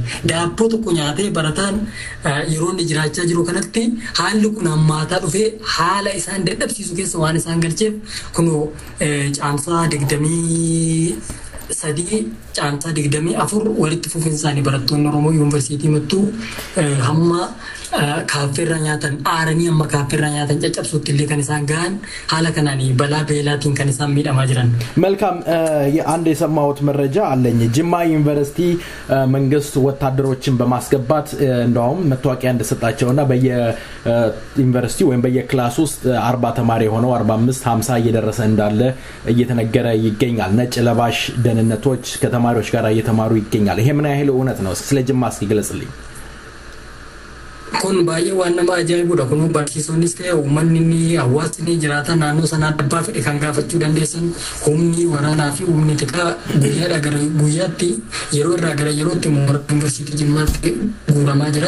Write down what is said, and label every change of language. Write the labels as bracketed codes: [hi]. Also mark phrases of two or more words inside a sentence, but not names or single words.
[om] Daabboo tokko nyaatee barataan yeroo inni jiraachaa jiru kanatti haalli kun hammaataa dhufee haala isaan dadhabsiisu keessa waan isaan galcheef kunoo caamsaa 23 caamsaa 24 walitti fufinsaanii barattoonni Oromoo yuunivarsiitii mattuu hamma kaaffeerraa nyaatan aaranii amma kaaffeerraa nyaatan caccabsuutti illee kan isaan gahan haala kanaan balaa beelaatiin kan isaan miidhamaa jiran. [am] መልካም አንድ የሰማሁት መረጃ አለኝ። ጅማ ዩኒቨርሲቲ መንግስት ወታደሮችን በማስገባት እንደውም መታወቂያ እንደሰጣቸውና በየዩኒቨርሲቲ ወይም በየክላስ ውስጥ 40 ተማሪ ሆነው 45 50 እየደረሰ እንዳለ እየተነገረ ይገኛል። ነጭ ለባሽ ደህንነቶች ከተማሪዎች ጋር እየተማሩ ይገኛል። ይሄ ምን ያህል እውነት ነው? ስለ ጅማ እስኪ ግለጽልኝ። [om] Kun baay'ee waan nama ajaa'ibudha. Kun barsiisonnis ta'e uummanni hawaasni jiraatan naannoo sanaa abbaa fedhe kan gaafachuu dandeessan humni waraanaa fi humni xiqqaa guyyaadhaa gara guyyaatti yeroo irraa gara yerootti mooraa yuunivarsiitii Jimmaatti guuramaa jira.